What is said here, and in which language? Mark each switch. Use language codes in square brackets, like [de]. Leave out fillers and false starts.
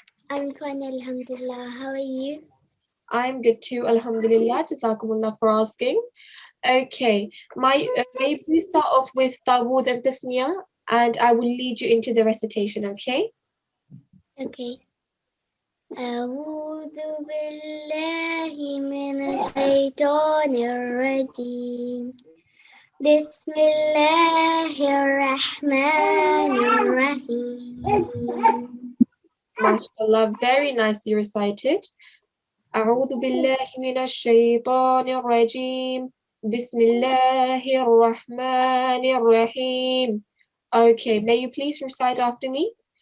[en] I'm fine, alhamdulillah. How are you? I'm good too, alhamdulillah. Jazakumullah for asking. Okay, may you please start off with Dawood and Tasmiyah, and I will lead you into the recitation, okay? Okay. [ar] أعوذ بالله من الشيطان الرجيم بسم الله الرحمن الرحيم. [en] MashaAllah, very nicely recited. [ar] أعوذ بالله من الشيطان الرجيم بسم الله الرحمن الرحيم. [en] Okay, may you please recite after me?